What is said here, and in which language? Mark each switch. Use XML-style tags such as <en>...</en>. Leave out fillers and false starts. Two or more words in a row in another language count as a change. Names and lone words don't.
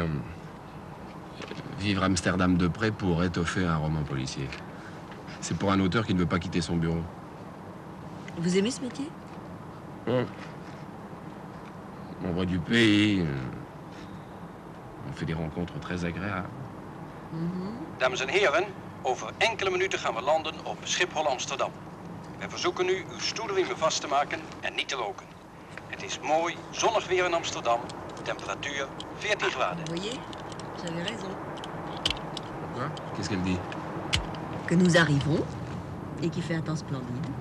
<fr>vivre Amsterdam de près pour étoffer un roman policier. C'est pour un auteur qui ne veut pas quitter son bureau. Vous aimez ce métier? On voit du pays. On fait des rencontres très agréables.</fr> <nl>Dames en heren, over enkele minuten gaan we landen op Schiphol Amsterdam. We verzoeken u uw stoelriemen vast te maken en niet te roken. Het is mooi, zonnig weer in Amsterdam. Temperatuur 14 graden.</nl> <fr>Vous voyez, j'avais raison. Quoi? Qu'est-ce qu'elle dit? Que nous arrivons et qu'il fait un temps splendide.</fr>